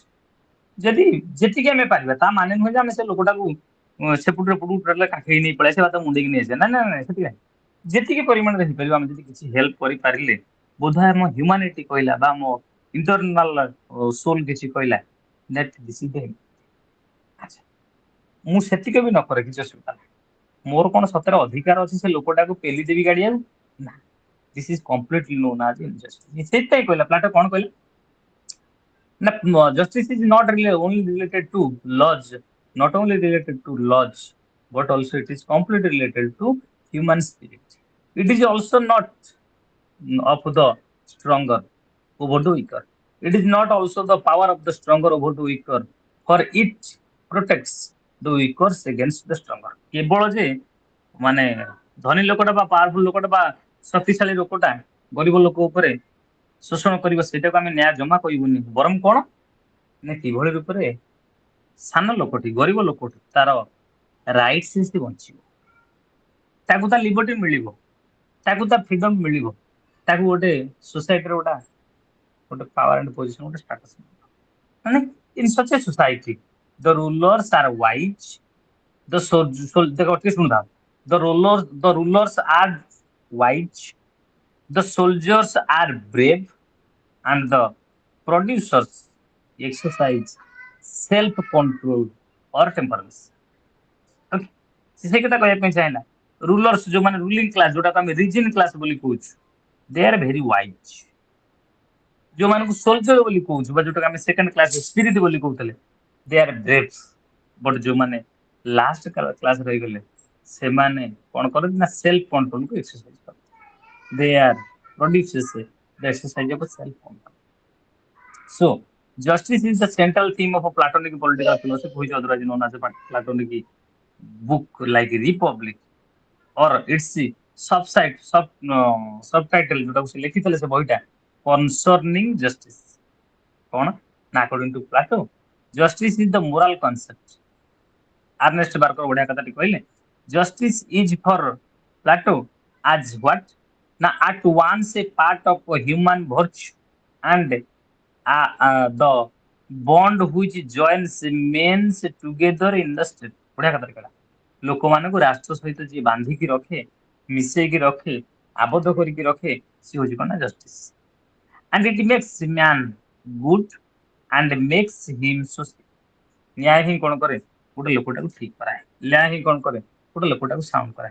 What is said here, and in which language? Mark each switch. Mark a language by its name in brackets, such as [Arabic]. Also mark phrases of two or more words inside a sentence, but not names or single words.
[Odia] ଯଦି ଯେତିକି ଆମେ ପାରିବା, ତା ମାନେ ନୁହେଁ ଯେ ଆମେ ସେ ଲୋକଟାକୁ ସେପଟରୁ ଏପଟକୁ କାଖେଇ ନେଇ ପଳେଇ ଆସିବା, ତା ମୁଣ୍ଡେଇକି ନେଇ ଆସିବା। ନା ନା ନା, ସେଠି ନାହିଁ। ଯେତିକି ପରିମାଣରେ ହେଇପାରିବ ଆମେ ଯଦି କିଛି ହେଲ୍ପ କରିପାରିଲେ, ବୋଧହୁଏ ଆମ ହ୍ୟୁମାନିଟି କହିଲା ବା ଆମ [English] internal soul [Odia] କିଛି କହିଲା, [English] that this is the end. [Odia] ଆଚ୍ଛା, ମୁଁ ସେତିକି ବି ନ କରେ କିଛି ଅସୁବିଧା ନାହିଁ। ମୋର କଣ ସତରେ ଅଧିକାର ଅଛି ସେ ଲୋକଟାକୁ ପେଲି ଦେବି ଗାଡିଆକୁ? [English] ନା, This is completely known as injustice. [Odia] ସେଇଥିପାଇଁ କହିଲା ପ୍ଲାଟୋ, କଣ କହିଲା? [English] ନା justice is not only related to laws, not only related to laws, but also it is completely related to human spirit. It is also not of the stronger over the weaker. It is not also the power of the stronger over the weaker, for it protects the weaker against the stronger. [Odia] କେବଳ ଯେ ମାନେ ଧନୀ ଲୋକଟା ବା ପାୱାରଫୁଲ ଲୋକଟା ବା ଶକ୍ତିଶାଳୀ ଲୋକଟା ଗରିବ ଲୋକ ଉପରେ ଶୋଷଣ କରିବ, ସେଇଟାକୁ ଆମେ ନ୍ୟାୟ ଜମା କହିବୁନି। ବରଂ କଣ? ନା କିଭଳି ରୂପରେ ସାନ ଲୋକଟି, ଗରିବ ଲୋକଟି, ତାର ରାଇଟ୍ସ ସେ ବଞ୍ଚିବ, ତାକୁ ତା ଲିବର୍ଟି ମିଳିବ, ତାକୁ ତା ଫ୍ରିଡମ ମିଳିବ, ତାକୁ ଗୋଟେ ସୋସାଇଟିର ଗୋଟେ [English] power and position, [Odia] ଗୋଟେ ଷ୍ଟାଟସ ମିଳିବ। [English] In such a society, the rulers are wise. The rulers are wise. The soldiers are brave, and the producers exercise self-control or temperance. Okay. [Odia] ସେ କଥା କହିବା ପାଇଁ ଚାହିଁଲା ରୁଲର୍ସ ଯୋଉମାନେ [English] ruling class [Odia] ଯୋଉଟାକୁ ଆମେ [English] reason class [Odia] ବୋଲି କହୁଛୁ [English] they are very wise. [Odia] ଯୋଉମାନଙ୍କୁ ସୋଲଜର ବୋଲି କହୁଛୁ ବା ଯୋଉଟାକୁ ଆମେ [English] second class spirit [Odia] ବୋଲି କହୁଥିଲେ [English] they are brave. [Odia] ବଟ୍ ଯୋଉମାନେ [English] last class [Odia] ରହିଗଲେ ସେମାନେ କଣ କରନ୍ତି ନା [English] self controlକୁ [Odia] ଏକ୍ସରସାଇଜ କରନ୍ତି। [English] they are produces the exercise of self control. So justice is the central theme of a Platonic political philosophy, which otherwise known as a Platonic book like Republic, or its subtitle [Odia] ଯୋଟା ସେ ଲେଖିଥିଲେ ସେ ବହିଟା [English] concerning justice [Odia] କଣ ନା [English] according to Plato justice is the moral concept. Ernest Barker [Odia] ବଢିଆ କଥାଟି କହିଲେ [English] justice is for Plato as what na at once a part of a human virtue and the bond which joins men together in the state. [Odia] ବଢିଆ କଥାଟି କହିଲା ଲୋକମାନଙ୍କୁ ରାଷ୍ଟ୍ର ସହିତ ଯିଏ ବାନ୍ଧିକି ରଖେ ମିଶେଇକି ରଖେ ଆବଦ୍ଧ କରିକି ରଖେ ସେ ହଉଛି କଣ ନା ଜଷ୍ଟିସ। [English] and it makes man good and makes him social. [Odia] ନ୍ୟାୟ ହିଁ କଣ କରେ ଗୋଟେ ଲୋକଟାକୁ ଠିକ କରାଏ। ନ୍ୟାୟ ହିଁ କଣ କରେ ଗୋଟେ ଲୋକଟାକୁ ସାଉଣ୍ଡ କରାଏ।